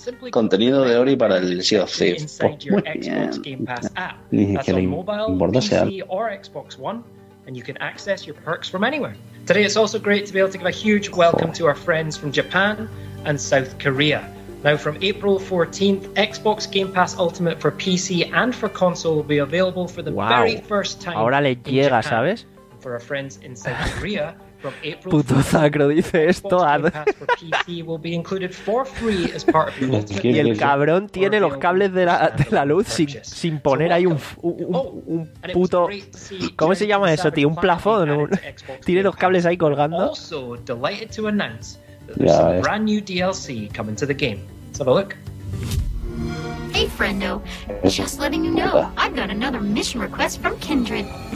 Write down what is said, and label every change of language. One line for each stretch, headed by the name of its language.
Spanish: Contenido de Ori para el Sea of Thieves. Pues muy bien. Dije que le importase algo.
English: And you can access your perks from anywhere. Today it's also great to be able to give a huge welcome to our friends from Japan and South Korea. Now from April 14th, Xbox Game Pass Ultimate for PC and for console will be available for the very first time.
Spanish: Ahora le llega,
English: in Japan.
Spanish: ¿Sabes?
English: For our friends in South Korea from April.
Spanish: Puto Zacro dice esto.
English: Xbox Game Pass for PC will be included for free as part of Ultimate.
Spanish: Y el cabrón tiene los cables de la luz sin poner ahí un puto, ¿cómo se llama eso, tío? Un plafón. Tiene los cables ahí colgando.
English: Also delighted to announce that there's some brand new DLC coming to the game. Let's have a look. Hey friendo, just letting you know, I've got another mission request from Kindred.